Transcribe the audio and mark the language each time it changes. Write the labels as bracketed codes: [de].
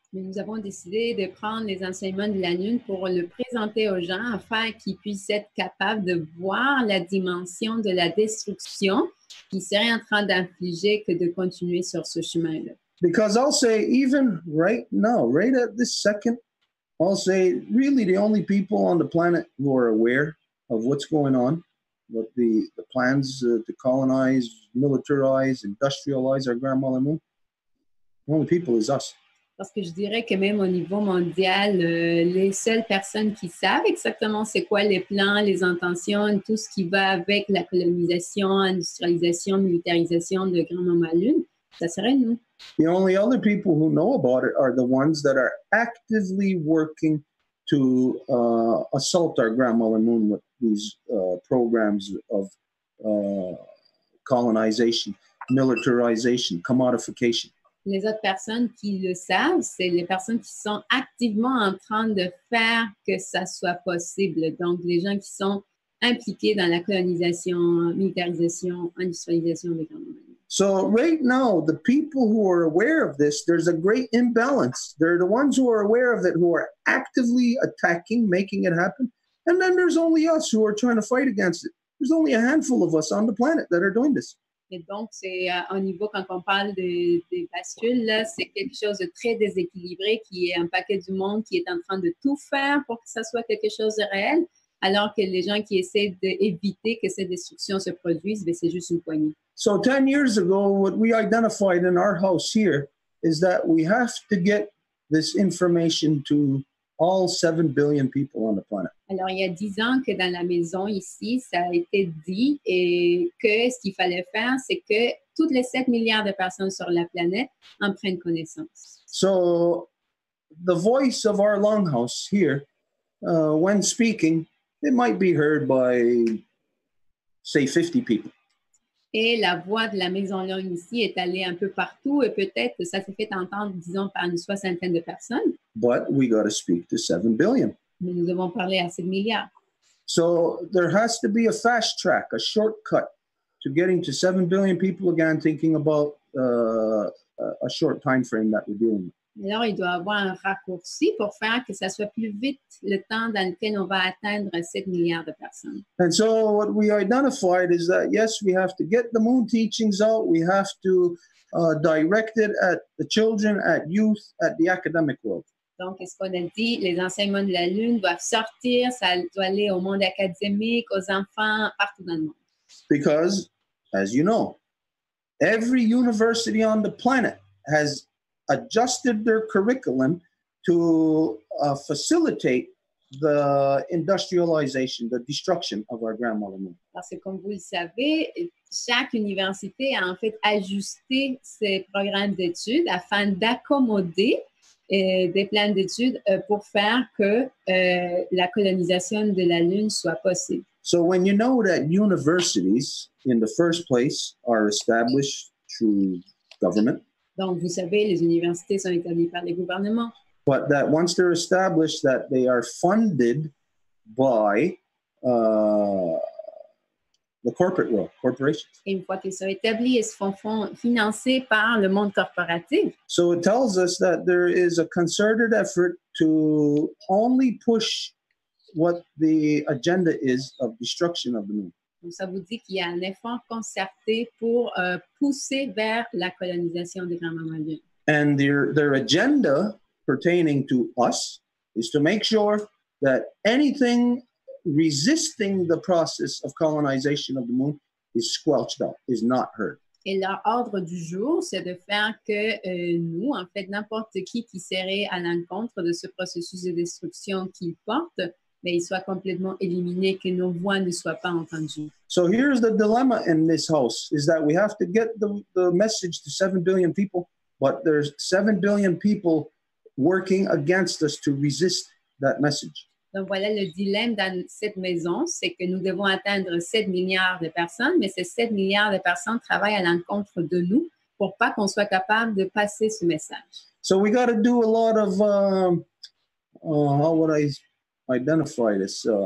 [fr] Mais nous avons décidé de prendre les enseignements de la Lune pour le présenter aux gens afin qu'ils puissent être capables de voir la dimension de la destruction qu'ils seraient en train d'infliger que de continuer sur ce chemin-là. [en] Because I'll say, even right now, right at this second, I'll say really the only people on the planet who are aware of what's going on, what the plans to colonize, militarize, industrialize our grandmother moon, the only people is us. [fr] Parce que je dirais que même au niveau mondial, les seules personnes qui savent exactement c'est quoi les plans, les intentions, tout ce qui va avec la colonisation, industrialisation, militarisation de Grand-Maman Lune, ça serait nous. [en] The only other people who know about it are the ones that are actively working to assault our grandmother moon these programs of colonization, militarization, commodification. [fr] Les autres personnes qui le savent, c'est les personnes qui sont activement en train de faire que ça soit possible. Donc, les gens qui sont impliqués dans la colonisation, militarisation, industrialisation des grands domaines. [en] So right now, the people who are aware of this, there's a great imbalance. They're the ones who are aware of it, who are actively attacking, making it happen. And then there's only us who are trying to fight against it. There's only a handful of us on the planet that are doing this. [fr] Et donc, c'est au niveau, quand on parle des bascules, là, c'est quelque chose de très déséquilibré qui est un paquet du monde qui est en train de tout faire pour que ça soit quelque chose de réel, alors que les gens qui essaient d'éviter que ces destructions se produisent, ben, c'est juste une poignée. [en] So 10 years ago, what we identified in our house here is that we have to get this information to all 7 billion people on the planet. [fr] Alors, il y a 10 ans que dans la maison ici, ça a été dit et que ce qu'il fallait faire, c'est que toutes les 7 milliards de personnes sur la planète en prennent connaissance. [en] So the voice of our longhouse here, when speaking, it might be heard by, say, 50 people. [fr] Et la voix de la Maison longue ici est allée un peu partout et peut-être que ça s'est fait entendre, disons, par une soixantaine de personnes. [en] But we got to speak to 7 billion. [fr] Mais nous devons parler à 7 milliards. [en] So there has to be a fast track, a shortcut to getting to 7 billion people again, thinking about a short time frame that we're dealing with. [fr] Alors, il doit y avoir un raccourci pour faire que ça soit plus vite le temps dans lequel on va atteindre 7 milliards de personnes. [en] And so what we identified is that, yes, we have to get the moon teachings out. We have to direct it at the children, at youth, at the academic world. [fr] Donc, ce qu'on a dit, les enseignements de la Lune doivent sortir, ça doit aller au monde académique, aux enfants, partout dans le monde. [en] Because, as you know, every university on the planet has adjusted their curriculum to facilitate the industrialization, the destruction of our grandmother moon. [fr] Parce que comme vous le savez, chaque université a en fait ajusté ses programmes d'études afin d'accommoder des plans d'études pour faire que la colonisation de la Lune soit possible. [en] So when you know that universities, in the first place, are established through government, [fr] donc, vous savez, les universités sont établies par les gouvernements. [en] But that once they're established, that they are funded by the corporate world, corporations. [fr] Et une fois qu'ils sont établis, ils se font financer par le monde corporatif. [en] So it tells us that there is a concerted effort to only push what the agenda is of destruction of the moon. [fr] Donc, ça vous dit qu'il y a un effort concerté pour pousser vers la colonisation des grands-mamans lunes. [en] And their agenda pertaining to us is to make sure that anything resisting the process of colonization of the moon is squelched out, is not heard. [fr] Et leur ordre du jour, c'est de faire que nous, en fait, n'importe qui serait à l'encontre de ce processus de destruction qu'ils portent, mais il soit complètement éliminé, que nos voix ne soient pas entendues. [en] So here's the dilemma in this house, is that we have to get the message to 7 billion people, but there's 7 billion people working against us to resist that message. [fr] Donc voilà le dilemme dans cette maison, c'est que nous devons atteindre 7 milliards de personnes, mais ces 7 milliards de personnes travaillent à l'encontre de nous pour pas qu'on soit capable de passer ce message. [en] So we got to do a lot of, how would I identify this?